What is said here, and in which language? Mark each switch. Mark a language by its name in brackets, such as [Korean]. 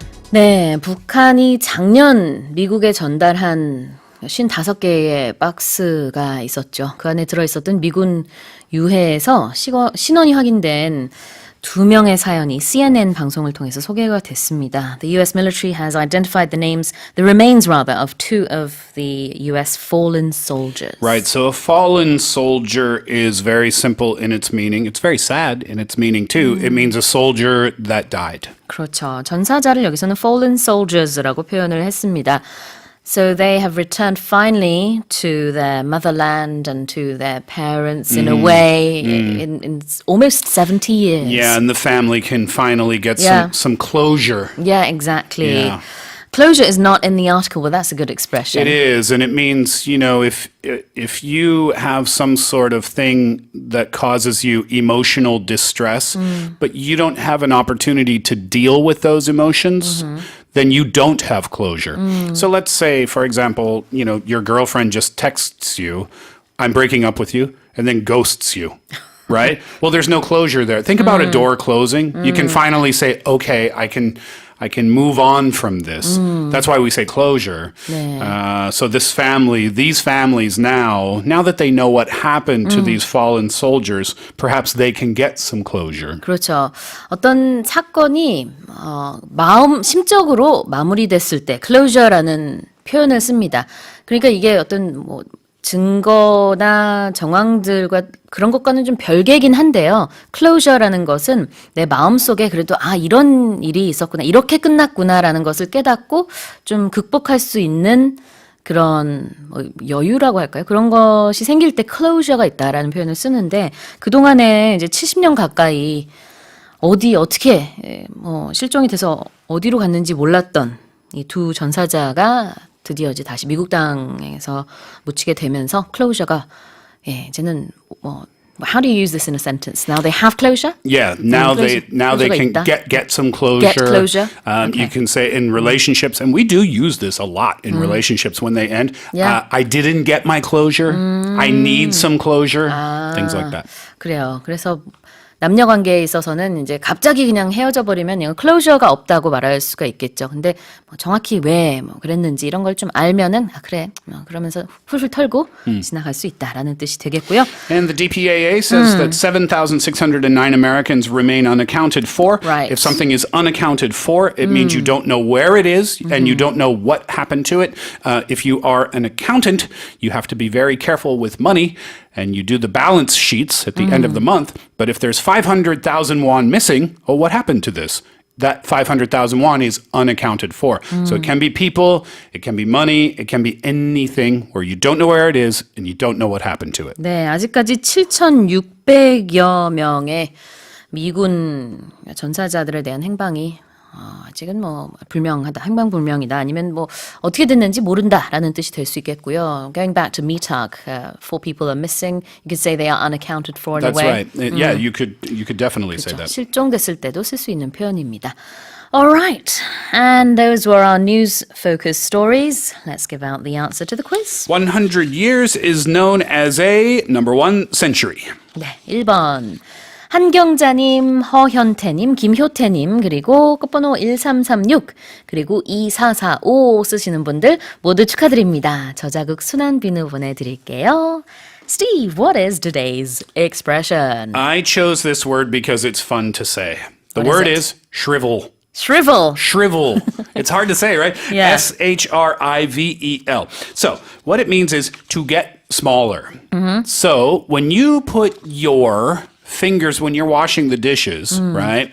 [Korean] 네, 북한이 작년 미국에 전달한 55개의 박스가 있었죠. 그 안에 들어있었던 미군 유해에서 신원이 확인된 2명의 사연이 CNN 방송을 통해서 소개가 됐습니다. [English] The U.S. military has identified the remains of 2 of the U.S. fallen soldiers. Right, so a fallen soldier is very simple in its meaning. It's very sad in its meaning too. It means a soldier that died. [Korean] 그렇죠. 전사자를 여기서는 fallen soldiers라고 표현을 했습니다. [English] So they have returned finally to their motherland and to their parents in a way in almost 70 years. Yeah, and the family can finally get some closure. Yeah, exactly. Yeah. Closure is not in the article, but that's a good expression. It is, and it means, you know, if you have some sort of thing that causes you emotional distress, but you don't have an opportunity to deal with those emotions, then you don't have closure. So let's say, for example, your girlfriend just texts you, I'm breaking up with you, and then ghosts you. Right? Well, there's no closure there. Think about a door closing. You can finally say, okay, I can move on from this. That's why we say closure. So these families now that they know what happened to these fallen soldiers, perhaps they can get some closure. [Korean] 그렇죠. 어떤 사건이 심적으로 마무리됐을 때 closure라는 표현을 씁니다. 그러니까 이게 어떤 증거나 정황들과 그런 것과는 좀 별개긴 한데요. closure라는 것은 내 마음속에 그래도 이런 일이 있었구나, 이렇게 끝났구나라는 것을 깨닫고 좀 극복할 수 있는 그런 여유라고 할까요? 그런 것이 생길 때 closure가 있다라는 표현을 쓰는데 그동안에 이제 70년 가까이 어떻게 실종이 돼서 어디로 갔는지 몰랐던 이 두 전사자가 드디어 이제 다시 미국 땅에서 묻히게 되면서 closure가 이제는 [English] how do you use this in a sentence? Now they have closure? Yeah, now they can [Korean] 있다? [English] get some closure. Get closure. Okay. You can say in relationships, and we do use this a lot in relationships when they end. Yeah. I didn't get my closure. I need some closure. Things like that. [Korean] 그래요. 그래서 남녀 관계에 있어서는 이제 갑자기 그냥 헤어져 버리면 이건 클로저가 없다고 말할 수가 있겠죠. 근데 정확히 왜 그랬는지 이런 걸 좀 알면은 그래. 그러면서 훌훌 털고 지나갈 수 있다라는 뜻이 되겠고요. [English] And the DPAA says that 7,609 Americans remain unaccounted for. Right. If something is unaccounted for, it means you don't know where it is and you don't know what happened to it. If you are an accountant, you have to be very careful with money and you do the balance sheets at the end of the month. But if there's 500,000 won missing, what happened to this? That 500,000 won is unaccounted for. So it can be people, it can be money, it can be anything where you don't know where it is and you don't know what happened to it. [Korean] 네, 아직까지 7,600여 명의 미군 전사자들에 대한 행방이 아직은 불명하다, 행방불명이다, 아니면 어떻게 됐는지 모른다라는 뜻이 될 수 있겠고요. [English] Going back to Mitag, 4 people are missing. You could say they are unaccounted for in a That's way. right. Yeah, you could definitely say [Korean] 그렇죠. [English] that. [Korean] 실종됐을 때도 쓸 수 있는 표현입니다. [English] All right, and those were our news-focused stories. Let's give out the answer to the quiz. 100 years is known as a number 1 century. [Korean] 네, 1번. 한경자님, 허현태님, 김효태님, 그리고 끝번호 1336, 그리고 2445 쓰시는 분들 모두 축하드립니다. 저자극 순한 비누 보내드릴게요. [English] Steve, what is today's expression? I chose this word because it's fun to say. The What is word it? is shrivel. Shrivel. Shrivel. It's hard to say, right? Yeah. SHRIVEL. So, what it means is to get smaller. So, when you put your fingers when you're washing the dishes, right?